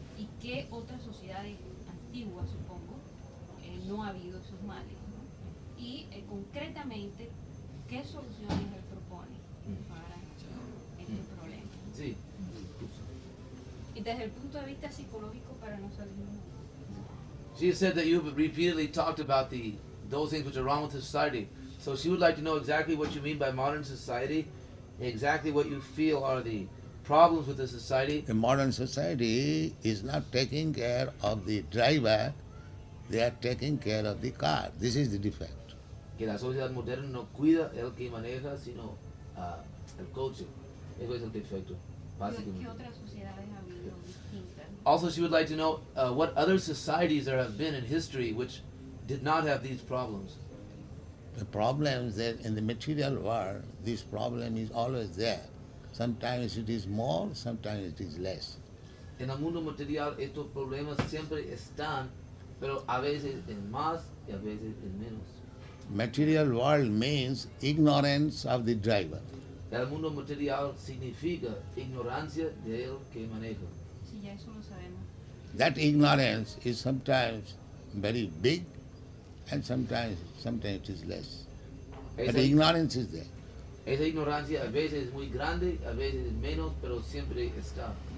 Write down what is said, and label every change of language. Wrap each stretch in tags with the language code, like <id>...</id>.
<es>¿Y qué otras sociedades antiguas, supongo, no ha habido esos males, ¿no? Y concretamente, ¿qué soluciones él propone para este problema? Sí. Y desde el punto de vista psicológico, para no salir.</es> <en>She said that you've repeatedly talked about those things which are wrong with the society. So she would like to know exactly what you mean by modern society, exactly what you feel are the problems with the society. The modern society is not taking care of the driver, they are taking care of the car. This is the defect.</en> <es>Que la sociedad moderna no cuida el que maneja, sino el coche. Eso es el defecto, ¿Qué básicamente. otras sociedades ha habido distintas?</es> <en>Also, she would like to know what other societies there have been in history which did not have these problems. The problem is that in the material world, this problem is always there. Sometimes it is more, sometimes it is less.</en> <es>En el mundo material estos problemas siempre están, pero a veces es más y a veces es menos.</es> <en>Material world means ignorance of the driver.</en> <es>El mundo material significa ignorancia del que maneja. Sí, ya eso lo sabemos.</es> <en>That ignorance is sometimes very big and sometimes it is less. But</en> <es>Esa,</es> <en>the ignorance is there.</en> <es>esa ignorancia a veces es muy grande, a veces es menos, pero siempre está.</es>